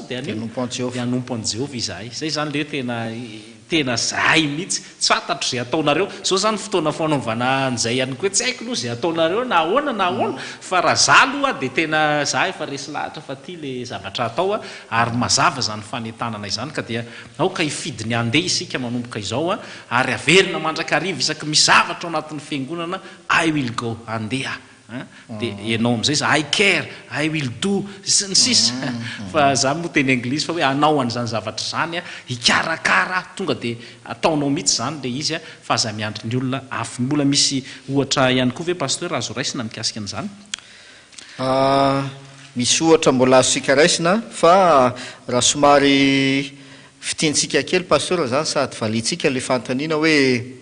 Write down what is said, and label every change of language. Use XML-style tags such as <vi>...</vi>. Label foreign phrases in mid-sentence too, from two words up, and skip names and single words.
<mg>dia anompo an'i Jehovah izahay zay zany le tena zay mihitsy tsy fantatro zay ataonareo zao zany fotoana fanaovana an'izay ihany koa tsy haiko aloha zay ataonareo na ahoana fa raha zalo dia tena zahay fa resy lahatra fa ty le zavatra atao ary mazava zany fanetanana izany ka dia aoka hifidy ny andeha isika manomboka izao ary averina mandrakariva isaky misy zavatra ao anatin'ny fiangonana</mg> <en>I will go</en> <mg>andeha dia ianao am'izay za</mg> <en>I care I will do</en> <mg>sy ny sisa fa zany moa teny anglisy fa hoe anao an'izany zavatra zany hikarakara tonga dia ataonao mihitsy zany le izy fa aza miandry ny olona afy mbola misy ohatra ihany koa ve pasteur azo raisina mikasika an'izany misy ohatra mbola azosika raisina fa raha somary fitiantsika kely pasteur zany sady valitsika le fantaniana hoe</mg>